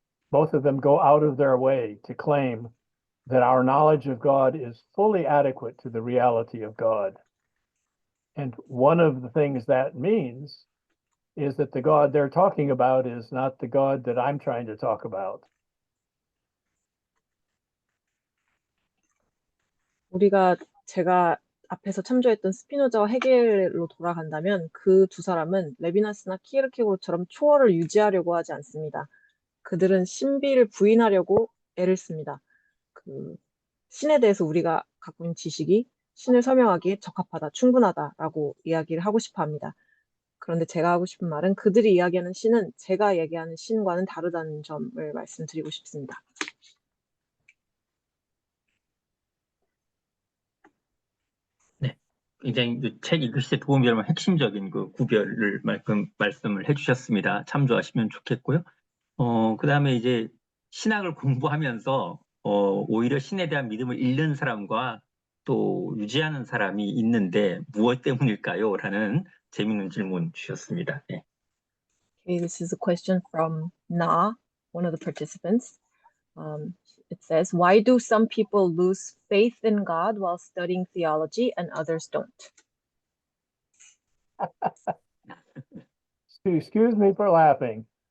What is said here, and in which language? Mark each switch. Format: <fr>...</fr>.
<en>Both of them go out of their way to claim that our knowledge of God is fully adequate to the reality of God. And one of the things that means is that the God they're talking about is not the God that I'm trying to talk about.</en> <ko>제가 앞에서 참조했던 스피노자와 헤겔로 돌아간다면 그 두 사람은 레비나스나 키에르케고어처럼 초월을 유지하려고 하지 않습니다. 그들은 신비를 부인하려고 애를 씁니다. 그 신에 대해서 우리가 갖고 있는 지식이 신을 설명하기에 적합하다, 충분하다라고 이야기를 하고 싶어 합니다. 그런데 제가 하고 싶은 말은 그들이 이야기하는 신은 제가 얘기하는 신과는 다르다는 점을 말씀드리고 싶습니다. 네, 굉장히 책 읽으실 때 도움이 될 만한 핵심적인 그 구별을 말씀을 해주셨습니다. 참조하시면 좋겠고요. 그 다음에 이제 신학을 공부하면서 오히려 신에 대한 믿음을 잃는 사람과 또 유지하는 사람이 있는데 무엇 때문일까요? 라는 재미있는 질문 주셨습니다. 네.</ko> <en>Okay, this is a question from Na, one of the participants. It says, why do some people lose faith in God while studying theology and others don't? Excuse me for laughing.</en>